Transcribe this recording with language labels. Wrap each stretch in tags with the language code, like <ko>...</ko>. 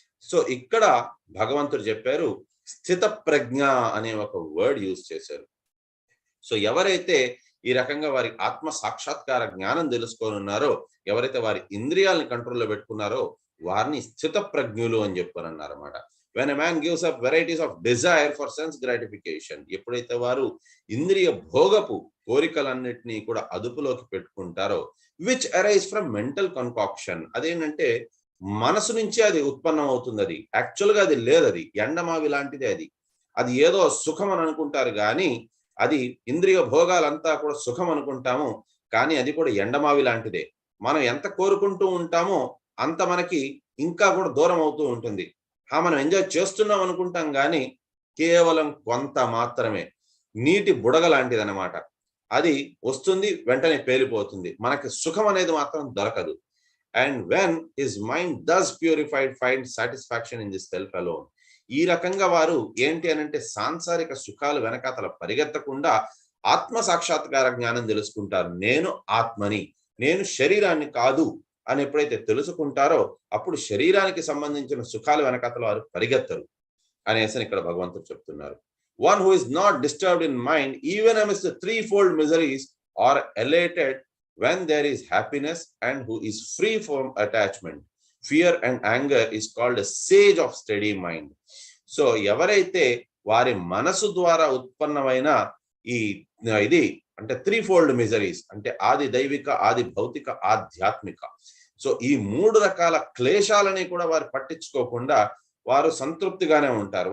<te>So ఇక్కడ భగవంతుడు చెప్పారు స్థిత ప్రజ్ఞ అనే ఒక వర్డ్ యూజ్ చేశారు. సో ఎవరైతే ఈ రకంగా వారి ఆత్మ సాక్షాత్కార జ్ఞానం తెలుసుకొని ఉన్నారో, ఎవరైతే వారి ఇంద్రియాలని కంట్రోల్లో పెట్టుకున్నారో వారిని స్థిత ప్రజ్ఞులు అని చెప్పారన్నారు అన్నమాట.</te> <en>When a man gives up varieties of desire for sense gratification,</en> <te>ఎప్పుడైతే వారు ఇంద్రియ భోగపు కోరికలన్నిటినీ కూడా అదుపులోకి పెట్టుకుంటారో,</te> <en>which arise from mental concoction,</en> <te>అదేంటంటే మనసు నుంచి అది ఉత్పన్నం అవుతుంది. అది యాక్చువల్గా అది లేదు, అది ఎండమావి లాంటిదే. అది ఏదో సుఖం అని అనుకుంటారు కానీ అది ఇంద్రియ భోగాలంతా కూడా సుఖం అనుకుంటాము, కానీ అది కూడా ఎండమావి లాంటిదే. మనం ఎంత కోరుకుంటూ ఉంటామో అంత మనకి ఇంకా కూడా దూరం అవుతూ ఉంటుంది. మనం ఎంజాయ్ చేస్తున్నాం అనుకుంటాం కానీ కేవలం కొంత మాత్రమే. నీటి బుడగ లాంటిది అనమాట. అది వస్తుంది, వెంటనే పేలిపోతుంది. మనకి సుఖం అనేది మాత్రం దొరకదు.</te> <en>And when his mind does purified find satisfaction in this self alone.</en> <te>ఈ రకంగా వారు ఏంటి అనంటే సాంసారిక సుఖాలు వెనకాతల పరిగెత్తకుండా ఆత్మ సాక్షాత్కార జ్ఞానం తెలుసుకుంటారు. నేను ఆత్మని, నేను శరీరాన్ని కాదు అని ఎప్పుడైతే తెలుసుకుంటారో అప్పుడు శరీరానికి సంబంధించిన సుఖాలు వెనకాతల వారు పరిగెత్తరు అనేసి ఇక్కడ భగవంతుడు చెప్తున్నారు.</te> <en>One who is not disturbed in mind even amidst the threefold miseries or elated when there is happiness, and who is free from attachment, fear and anger is called a sage of steady mind.</en> <te>So ఎవరైతే వారి మనసు ద్వారా ఉత్పన్నమైన ఇది అంటే త్రీఫోల్డ్ miseries అంటే ఆది దైవిక, ఆది భౌతిక, ఆధ్యాత్మిక, సో ఈ 3 రకాల క్లేశాలని కూడా వారు పట్టించుకోకుండా వారు సంతృప్తిగానే ఉంటారు.</te>